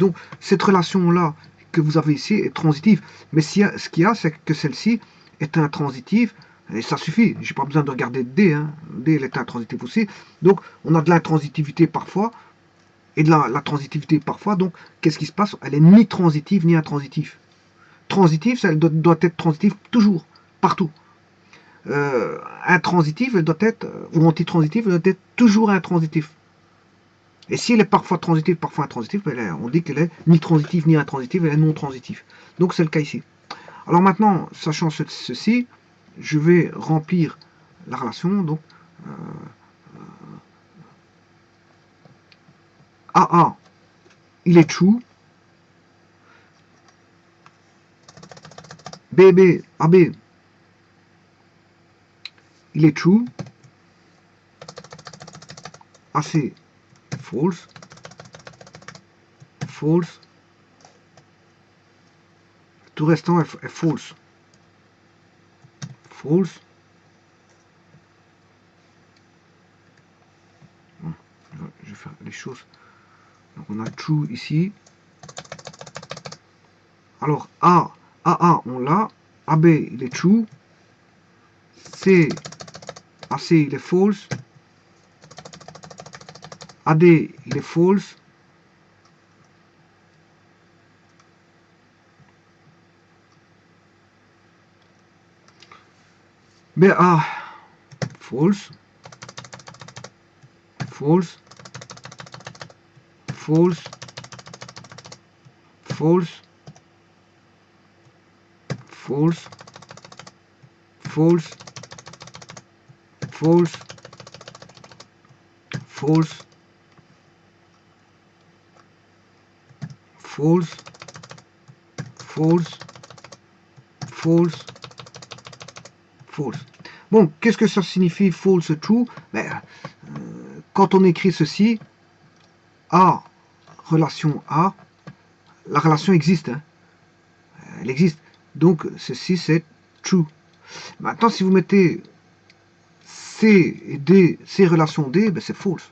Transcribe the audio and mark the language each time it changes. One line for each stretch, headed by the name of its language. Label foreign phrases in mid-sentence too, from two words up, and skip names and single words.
French: Donc, cette relation-là que vous avez ici est transitive. Mais ce qu'il y a, c'est que celle-ci est intransitive. Et ça suffit. Je n'ai pas besoin de regarder D. Hein. D, elle est intransitive aussi. Donc, on a de l'intransitivité parfois et de la transitivité parfois. Donc, qu'est-ce qui se passe? Elle est ni transitive ni intransitive. Transitive, elle doit être transitive toujours, partout. Intransitive, elle doit être, ou antitransitive, elle doit être toujours intransitive. Et si elle est parfois transitive, parfois intransitive, on dit qu'elle est ni transitive ni intransitive, elle est non transitive. Donc c'est le cas ici. Alors maintenant, sachant ceci, je vais remplir la relation. Donc AA, il est true. AB, il est true. AC, false. False. Tout restant est false. False. Bon, je vais faire les choses. Donc on a true ici. Alors AA, on l'a. AB, il est true. AC, il est false. AD, il est false. BA, false. False. False. False. False. False. False. False. False. False. False. False. Bon, qu'est-ce que ça signifie false true? Ben, quand on écrit ceci, A, relation A, la relation existe, hein. Elle existe. Donc, ceci, c'est true. Maintenant, si vous mettez C et D, C relation D, ben c'est false.